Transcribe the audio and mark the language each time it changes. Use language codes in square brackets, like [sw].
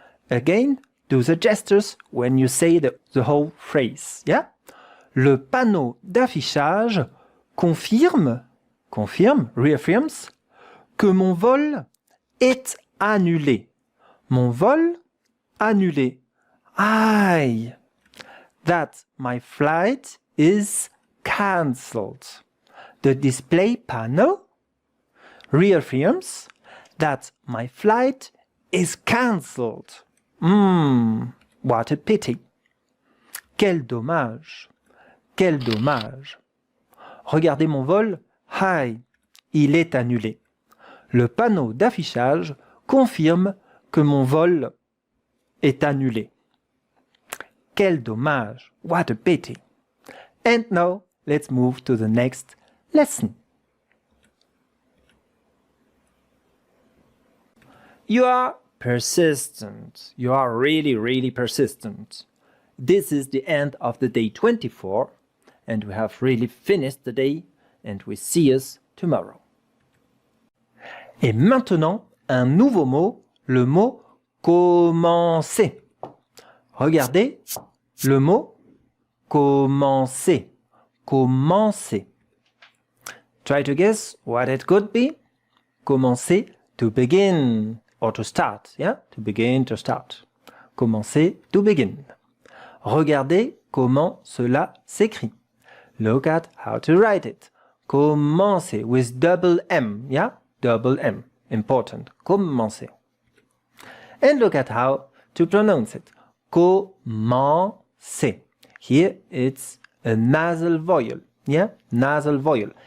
[en] Again, do the gestures when you say the whole phrase, yeah. [fr] Le panneau d'affichage confirme, [en] reaffirms, [fr] que mon vol est annulé. Mon vol annulé. Aïe! [en] That my flight is cancelled. The display panel, reaffirms that my flight is cancelled. What a pity. [fr] Quel dommage. Quel dommage. Regardez mon vol. Hi, il est annulé. Le panneau d'affichage confirme que mon vol est annulé. Quel dommage. [en] What a pity. And now, let's move to the next lesson. You are persistent. You are really, really persistent. This is the end of the day 24, and we have really finished the day, and we see us tomorrow. [fr] Et maintenant, un nouveau mot, le mot commencer. Regardez le mot commencer. Commencer. [en] Try to guess what it could be. Commencer, to begin or to start. Yeah, to begin, to start. Commencer, to begin. [fr] Regardez comment cela s'écrit. [en] Look at how to write it. Commencer with double M. Yeah, double M. Important. Commencer. And look at how to pronounce it. Commencer. Here it's a nasal vowel. Yeah, nasal vowel.